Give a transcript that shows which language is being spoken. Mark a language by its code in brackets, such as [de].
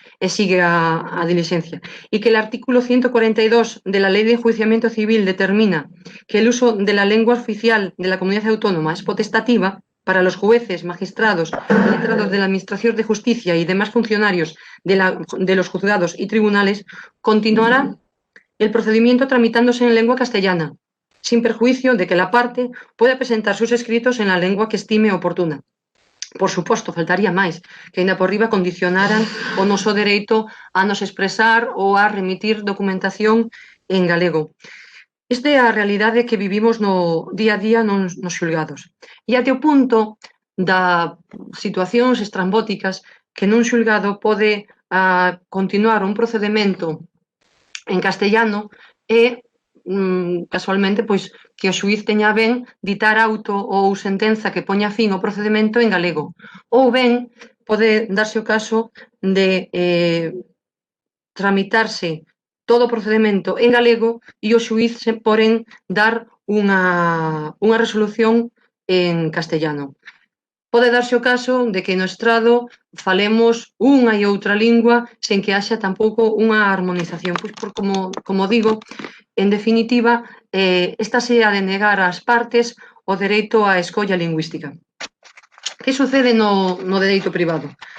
[gl] e sigue a dilixencia, [es] e que el artículo 142 de la Ley de Enjuiciamiento Civil determina que el uso de la lengua oficial de la comunidad autónoma es potestativa para los jueces, magistrados, letrados de la Administración de Justicia y demás funcionarios de los juzgados y tribunales, continuará el procedimiento tramitándose en lengua castellana, sin perjuicio de que la parte pueda presentar sus escritos en la lengua que estime oportuna. [gl] Por suposto, faltaría máis, que ainda por riba condicionaran o noso dereito a nos expresar ou a remitir documentación en galego. Esta é a realidade que vivimos no día a día nos xulgados. E até o punto da situacións estrambóticas que nun xulgado pode continuar un procedimento en castellano e casualmente pois que o xuíz teña ben ditar auto ou sentenza que poña fin ao procedimento en galego. Ou ben pode darse o caso de tramitarse todo o procedimento en galego e o xuíz porén dar unha resolución en castellano. Pode darse o caso de que no estrado falemos unha e outra lingua sen que haxa tampouco unha harmonización. Pois como digo, en definitiva, esta se ha de negar ás partes o dereito á escolla lingüística. Que sucede no dereito privado?